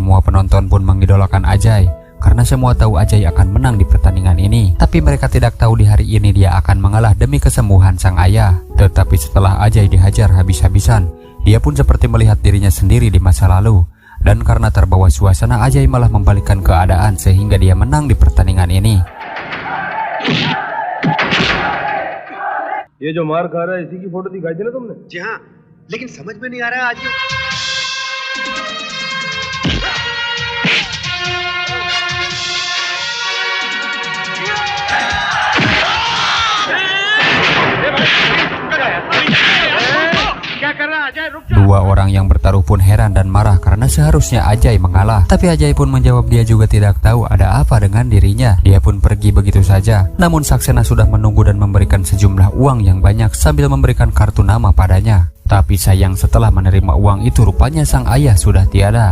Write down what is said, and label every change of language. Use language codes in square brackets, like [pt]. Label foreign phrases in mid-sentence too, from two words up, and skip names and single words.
[id] Semua penonton pun mengidolakan Ajay. karena semua tahu Ajay akan menang di pertandingan ini. Tapi mereka tidak tahu di hari ini dia akan mengalah demi kesembuhan sang ayah. Tetapi setelah Ajay dihajar habis-habisan, dia pun seperti melihat dirinya sendiri di masa lalu. Dan karena terbawa suasana, Ajay malah membalikkan keadaan sehingga dia menang di pertandingan ini. [hi] ये जो मार खा रहा है इसी की फोटो दिखाई थी ना तुमने? जी हाँ, लेकिन समझ में नहीं आ रहा है आज ये क्या कर रहा है अजय? रुक जा। [id] Dua orang yang bertaruh pun heran dan marah karena seharusnya Ajay mengalah. Tapi Ajay pun menjawab dia juga tidak tahu ada apa dengan dirinya. Dia pun pergi begitu saja. Namun Saksena sudah menunggu dan memberikan sejumlah uang yang banyak sambil memberikan kartu nama padanya. Tapi sayang, setelah menerima uang itu rupanya sang ayah sudah tiada.